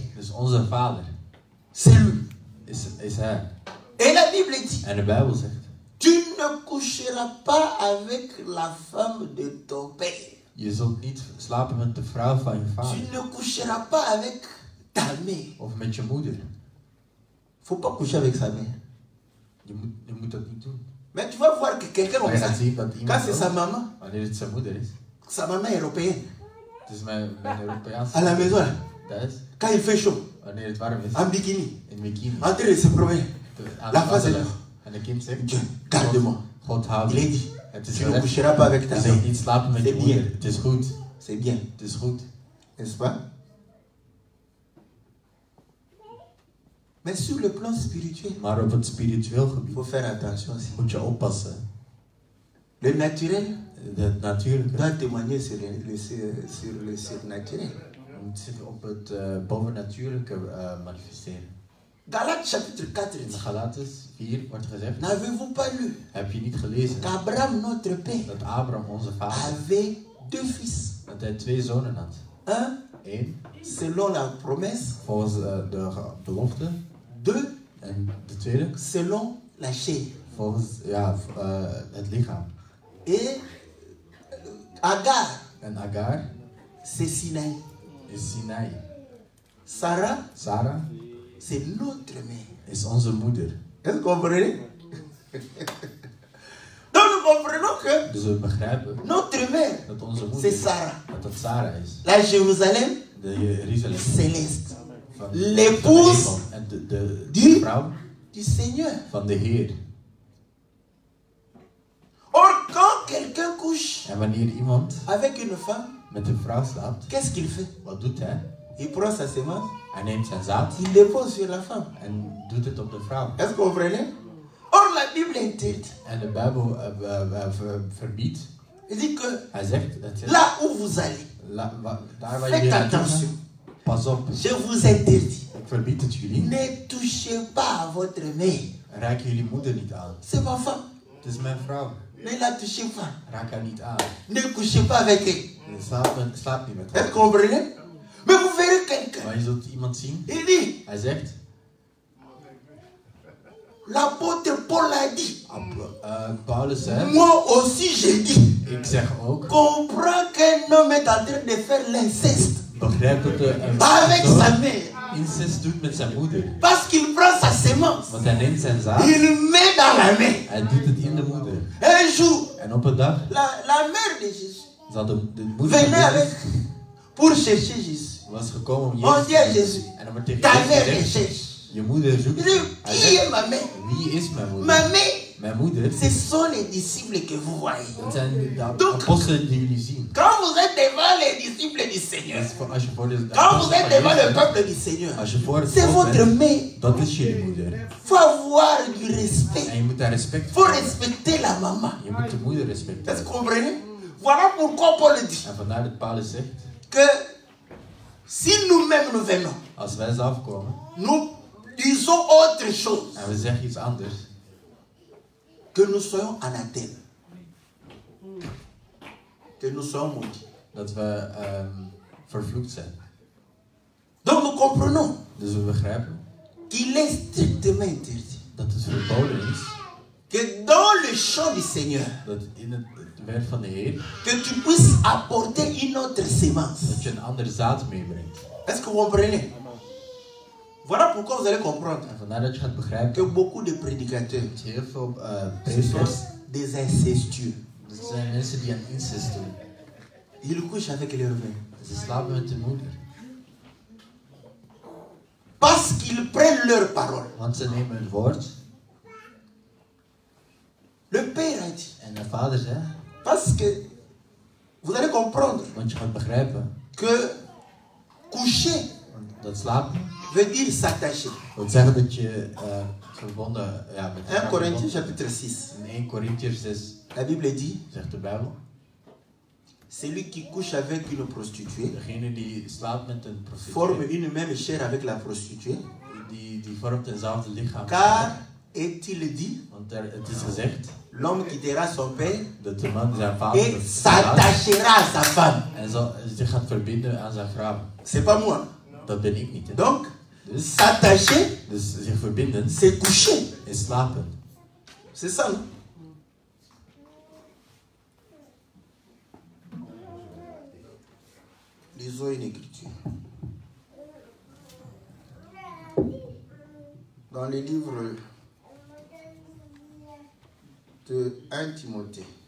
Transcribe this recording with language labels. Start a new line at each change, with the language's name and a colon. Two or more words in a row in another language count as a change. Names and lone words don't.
Dutch: Dus onze vader
French: c'est lui.
Dutch: is hij.
French: Et la Bible dit,
Dutch: En de Bijbel zegt,
French: tu ne coucheras pas avec la femme de ton père.
Dutch: je zult niet slapen met de vrouw van je
French: Tu
Dutch: vader.
French: ne coucheras pas avec ta mère.
Dutch: Of met je moeder.
French: Faut pas coucher avec sa mère.
Dutch: Je moet dat niet doen.
French: Mais tu vas voir que quelqu'un
Dutch: Maar
French: comme
Dutch: je
French: ça,
Dutch: gaat zien dat
French: quand
Dutch: iemand,
French: c'est sa maman,
Dutch: wanneer het zijn moeder is,
French: sa maman européenne,
Dutch: het is mijn Europeaanse
French: à la maison, là,
Dutch: thuis,
French: quand il fait chaud,
Dutch: wanneer het warm is,
French: en bikini,
Dutch: in bikini,
French: en train de se promener,
Dutch: aan
French: la
Dutch: het
French: face est
Dutch: wandelen.
French: là.
Dutch: En de kind zegt,
French: Dieu, garde-moi.
Dutch: God houdt
French: Il est
Dutch: je.
French: dit,
Dutch: Het is
French: tu ne
Dutch: recht.
French: coucheras pas avec ta
Dutch: Je zult
French: mère.
Dutch: niet slapen met je
French: C'est
Dutch: moeder.
French: bien.
Dutch: Het is goed.
French: C'est bien,
Dutch: Het is goed.
French: n'est-ce pas? Mais sur le plan spirituel,
Dutch: Maar op het spiritueel
French: il
Dutch: gebied
French: faut faire attention aussi.
Dutch: moet je oppassen.
French: Le naturel
Dutch: Het natuurlijke
French: doit témoigner sur le surnaturel.
Dutch: moet zich op het bovennatuurlijke manifesteren.
French: Galates chapitre 4
Dutch: In
French: dit,
Dutch: Galates 4 wordt gezegd,
French: n'avez-vous pas lu
Dutch: heb je niet gelezen
French: qu'Abraham, notre père,
Dutch: dat Abraham, onze vader,
French: avait deux fils?
Dutch: dat hij 2 zonen had.
French: Un,
Dutch: Eén,
French: selon la promesse,
Dutch: volgens de belofte.
French: deux,
Dutch: En de tweede,
French: selon la chair.
Dutch: volgens het lichaam.
French: Et Agar,
Dutch: En Agar
French: c'est Sinaï.
Dutch: is Sinai.
French: Sarah,
Dutch: Sarah
French: c'est notre mère.
Dutch: is onze moeder.
French: Est-ce que vous comprenez? Donc nous comprenons que
Dutch: Dus we begrijpen
French: notre mère,
Dutch: dat onze moeder,
French: c'est Sarah.
Dutch: dat Sarah is.
French: La Jérusalem
Dutch: De Jeruzalem
French: céleste.
Dutch: van
French: L'épouse
Dutch: van de hemel. En de
French: du-
Dutch: vrouw
French: Du Seigneur.
Dutch: van de Heer.
French: Or, quand quelqu'un couche
Dutch: En wanneer iemand
French: avec une femme,
Dutch: met een vrouw slaapt,
French: qu'est-ce qu'il fait?
Dutch: wat doet hij?
French: Il prend sa semence,
Dutch: Hij neemt zijn zaad
French: il dépose sur la femme.
Dutch: en doet het op de vrouw.
French: Est-ce que vous comprenez? Or, la Bible interdit.
Dutch: En de Bijbel verbiedt,
French: Il dit que
Dutch: hij zegt, dat zegt,
French: là où vous allez,
Dutch: daar waar
French: faites
Dutch: jullie naartoe
French: attention.
Dutch: gaan, pas op.
French: Je vous interdis.
Dutch: Ik verbied het jullie.
French: Ne touchez pas à votre mère.
Dutch: Raak jullie moeder niet aan.
French: C'est ma femme.
Dutch: Het is mijn vrouw.
French: Ne la touchez pas.
Dutch: Raak haar niet aan.
French: Ne couchez pas avec elle.
Dutch: En slaap niet met
French: Vous
Dutch: haar.
French: comprenez? Mais vous verrez quelqu'un.
Dutch: Maar je zult iemand zien.
French: Il dit,
Dutch: Hij zegt.
French: l'apôtre Paul a dit.
Dutch: Paulus zegt.
French: Moi aussi j'ai dit.
Dutch: Ik zeg ook.
French: Comprends qu'un homme est en train de faire l'inceste
Dutch: Begrijp dat een
French: avec sa
Dutch: persoon
French: mère.
Dutch: incest doet met zijn moeder.
French: Parce qu'il prend sa sémence.
Dutch: Want hij neemt zijn zaad.
French: Il met dans la main.
Dutch: Hij doet het in de moeder.
French: Un jour,
Dutch: En op een dag
French: la mère de Jésus
Dutch: zal de moeder
French: venait
Dutch: van
French: avec
Dutch: Jezus
French: pour chercher Jésus.
Dutch: was gekomen om
French: On
Dutch: Jezus
French: dit à
Dutch: te
French: Jésus,
Dutch: zoeken. En dan wordt tegen
French: ta
Dutch: Jezus
French: mère te
Dutch: gezegd,
French: cherche.
Dutch: je moeder zoekt.
French: Il dit,
Dutch: Hij
French: qui
Dutch: zegt,
French: est ma mère?
Dutch: wie is mijn moeder?
French: Ma mère,
Dutch: Mijn moeder,
French: ce sont les disciples que vous voyez.
Dutch: dat zijn de
French: Donc-
Dutch: apostelen die jullie zien.
French: Quand vous êtes devant les disciples du Seigneur,
Dutch: Als je voor de
French: quand vous
Dutch: apostelen
French: êtes
Dutch: van
French: devant le
Dutch: Jezus bent,
French: peuple du Seigneur,
Dutch: als je voor het
French: c'est
Dutch: volk
French: votre
Dutch: bent,
French: mère.
Dutch: dat is jullie moeder.
French: Il faut avoir du respect.
Dutch: En je moet daar respect
French: Il
Dutch: voor
French: faut
Dutch: hebben.
French: respecter la maman.
Dutch: Je moet de moeder
French: Est-ce que
Dutch: respecteren.
French: vous comprenez? Voilà pourquoi Paul dit
Dutch: En vandaar dat Paulus zegt,
French: que si nous-mêmes nous venons,
Dutch: als wij zelf komen
French: nous disons autre chose,
Dutch: en we zeggen iets anders,
French: que nous soyons anathèmes, que nous soyons maudits.
Dutch: dat we vervloekt zijn.
French: Donc nous comprenons
Dutch: Dus we begrijpen
French: qu'il est strictement interdit
Dutch: dat het verboden is
French: que dans le champ du Seigneur,
Dutch: dat in het werk van de Heer,
French: que tu puisses apporter une autre sémence.
Dutch: dat je een ander zaad meebrengt.
French: Est-ce que vous comprenez? Voilà pourquoi vous allez comprendre
Dutch: En vandaar dat je gaat
French: que
Dutch: begrijpen
French: beaucoup de prédicateurs
Dutch: dat heel veel
French: ce sont
Dutch: predikers,
French: des incestueux.
Dutch: dat zijn mensen die aan incest doen.
French: Ils couchent avec leur mère.
Dutch: Ze slapen met de moeder.
French: Parce qu'ils prennent leur parole.
Dutch: Want ze nemen het woord.
French: Le Père a dit.
Dutch: En de vader zegt,
French: Parce que vous allez comprendre
Dutch: want je gaat begrijpen,
French: que coucher
Dutch: want dat slapen
French: veut dire s'attacher.
Dutch: wil zeggen dat je verbonden, ja, met
French: 1
Dutch: elkaar
French: Corinthiens
Dutch: verbonden.
French: chapitre 6.
Dutch: In 1 Corinthiërs 6
French: La Bible dit,
Dutch: zegt de Bijbel,
French: celui qui couche avec une prostituée
Dutch: degene die slaapt met een
French: forme
Dutch: prostituee,
French: une même chair avec la prostituée.
Dutch: die vormt eenzelfde lichaam.
French: Car, est-il dit,
Dutch: Want het is gezegd
French: l'homme quittera son père
Dutch: dat de man zijn vader
French: et
Dutch: verlaat
French: s'attachera à sa femme.
Dutch: en zich gaat verbinden aan zijn vrouw.
French: C'est pas moi.
Dutch: Dat ben ik niet. Hè.
French: Donc,
Dutch: Dus,
French: s'attacher,
Dutch: dus zich verbinden
French: c'est coucher.
Dutch: is slapen.
French: C'est ça, non? Lisons une écriture. Dans le livre de 1 Timothée.